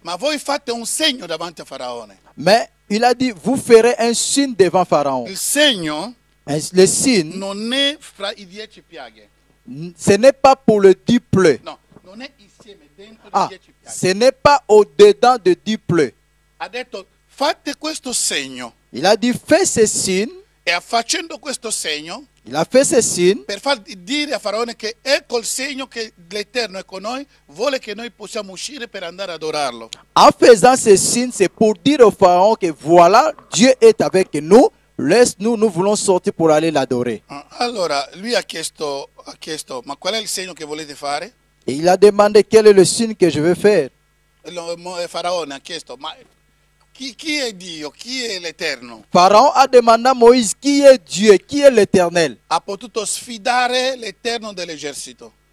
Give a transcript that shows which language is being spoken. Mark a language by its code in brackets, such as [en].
[it] Ma voi fate un segno davanti a Faraone. [fr] Mais il a dit, vous ferez un signe devant Pharaon. [it] Il segno [fr] Le signe, [it] non è fra i 10 piaghe. [fr] ce n'est pas pour le 10 plaies. [it] No, non è insieme dentro Ah, le 10 piaghe. [fr] ce n'est pas au-dedans de 10 plaies. [it] Ha detto fate questo segno. [fr] Il a dit, fais ce signe. [it] E facendo questo segno, [fr] Il a fait ce signe [it] per far dire a Faraone che ecco il segno che l'Eterno è con noi, vuole che noi possiamo uscire per andare ad adorarlo. [fr] En faisant ce signe, c'est pour dire au Pharaon que voilà, Dieu est avec nous. Laisse-nous, nous voulons sortir pour aller l'adorer. [it] Allora lui ha chiesto, ma qual è il segno che volete fare? [fr] Et il a demandé quel est le signe que je vais faire. [it] Faraone ha chiesto, ma chi è Dio? Chi è l'Eterno? [fr] Pharaon a demandé à Moïse qui est Dieu, qui est l'Éternel. [it] Ha potuto sfidare l'Eterno dell'esercito.